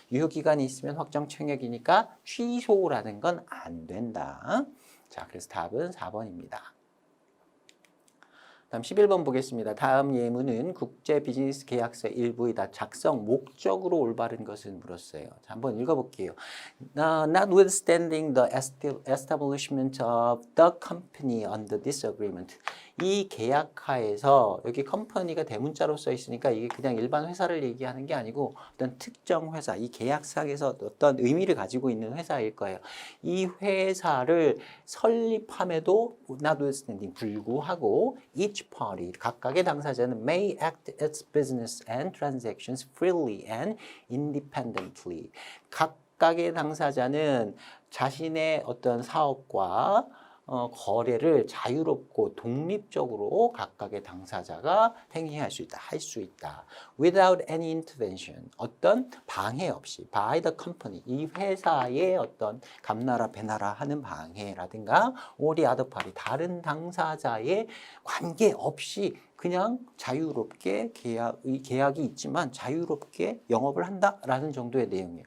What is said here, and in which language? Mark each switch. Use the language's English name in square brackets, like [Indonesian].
[Korean] 유효기간이 있으면 확정 청약이니까 취소라는 건 안 된다. 자, 그래서 답은 4번입니다. 다음 11번 보겠습니다. 다음 예문은 국제 비즈니스 계약서 일부이다. 작성 목적으로 올바른 것은 물었어요. 자, 한번 읽어볼게요. [English] Notwithstanding the establishment of the company under this agreement. [Korean] 이 계약하에서 여기 컴퍼니가 대문자로 써 있으니까 이게 그냥 일반 회사를 얘기하는 게 아니고 어떤 특정 회사, 이 계약상에서 어떤 의미를 가지고 있는 회사일 거예요. 이 회사를 설립함에도 [English] notwithstanding [Korean] 불구하고 [English] each party [Korean] 각각의 당사자는 [English] may act its business and transactions freely and independently. [Korean] 각각의 당사자는 자신의 어떤 사업과 거래를 자유롭고 독립적으로 각각의 당사자가 행위할 수 있다, 할 수 있다. [English] Without any intervention, [Korean] 어떤 방해 없이, [English] by the company, [Korean] 이 회사의 어떤 감나라 배나라 하는 방해라든가, [English] or the other party, [Korean] 다른 당사자의 관계 없이 그냥 자유롭게 계약이 있지만 자유롭게 영업을 한다라는 정도의 내용이에요.